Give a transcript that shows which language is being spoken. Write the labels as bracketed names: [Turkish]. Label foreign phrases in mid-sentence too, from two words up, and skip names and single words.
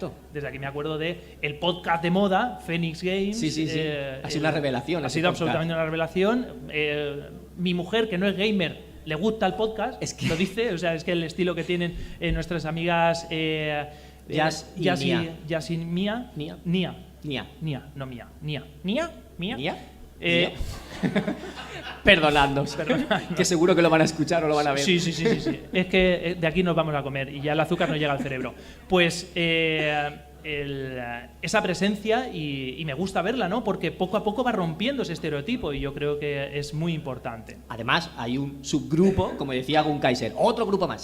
[Spanish] O sea, desde aquí me acuerdo de el podcast de moda, Phoenix Games. Sí. Ha sido una revelación. Ha sido absolutamente una revelación. Mi mujer, que no es gamer, le gusta el podcast, Es que- lo dice, o sea, es que el estilo que tienen nuestras amigas Jazz y Nia. Jazz y Mía. Nia. Nia. Nia. Nia, no Mía. Nia. Nia. Mía. ¿Nia? Eh, Perdonadnos, que seguro que lo van a escuchar o lo van a ver. Sí. Es que de aquí nos vamos a comer y ya el azúcar no llega al cerebro. Pues esa presencia y me gusta verla, ¿no? Porque poco a poco va rompiendo ese estereotipo y yo creo que es muy importante. Además, hay un subgrupo, como decía Gun Kaiser, otro grupo más.